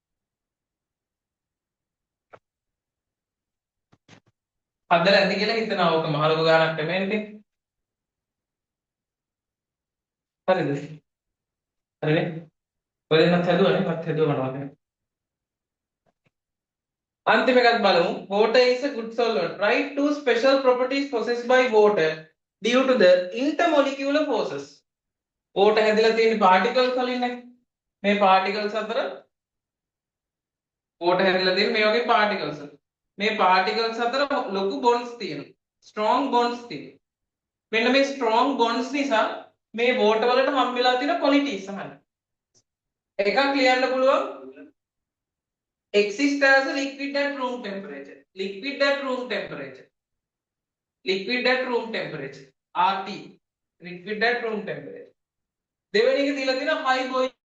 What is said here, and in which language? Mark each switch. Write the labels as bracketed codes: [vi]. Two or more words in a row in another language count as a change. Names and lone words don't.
[si] අදලා ඇති කියලා හිතනවා ඕක මහ ලොකු ගානක් නෙමෙයි හරිද හරිනේ ඔය දෙන්නත් හැදුවනේ මත් හැදුවා මොනවද अंतिम එකත් බලමු [en] water is a good solvent write two special properties possessed by water due to the intermolecular forces [si] water හැදලා තියෙන particles වලින් නේ මේ particles අතර water හැදලා තියෙන මේ වගේ particles මේ particles අතර ලොකු bonds තියෙනවා [en] strong bonds [si] තියෙනවා මෙන්න මේ [en] strong bonds [si] නිසා මේ water වලට හම් වෙලා තියෙන qualities අහන්න එකක් ලියන්න පුළුවන් [en] exist as a liquid at room temperature liquid at room temperature RT liquid at room temperature [si] දෙවෙනි එක දීලා තියෙනවා [en] high boiling